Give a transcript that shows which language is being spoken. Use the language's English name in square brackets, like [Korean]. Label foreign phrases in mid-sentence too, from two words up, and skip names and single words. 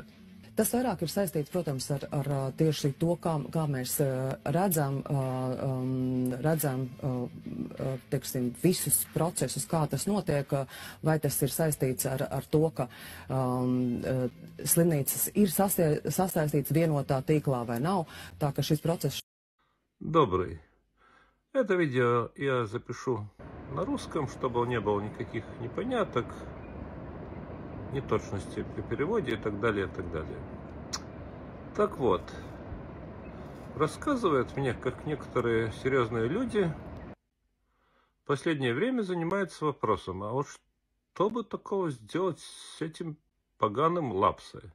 [Latvian] Tas vairāk ir saistīts, protams, ar tieši to, kā mēs redzam teiksim, visus procesus, kā tas notiek, vai tas ir saistīts ar to, ka slimnīcas ir sasaistīts vienotā tīklā vai nav, tā ka šis process... [Russian] Добрый. Это видео я запишу на русском, чтобы не было никаких непоняток, неточности при переводе и так далее, и так далее. Так вот, рассказывают мне, как некоторые серьезные люди в последнее время занимаются вопросом, а вот что бы такого сделать с этим поганым Лапсой?